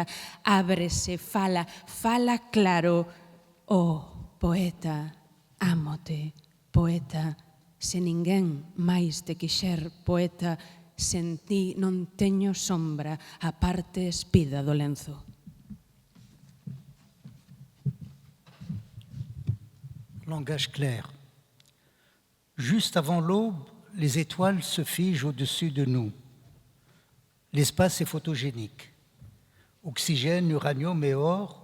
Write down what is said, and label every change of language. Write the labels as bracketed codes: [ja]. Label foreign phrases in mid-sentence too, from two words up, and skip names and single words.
[gl] Ábrese, fala, fala claro. Oh, poeta, ámote, poeta, se ninguén máis te quixer, poeta, sen ti non teño sombra, a parte espida do lenzo. [fr] Langage clair. Juste avant l'aube, les étoiles se figent au-dessus de nous. L'espace est photogénique. Oxygène, uranium et or.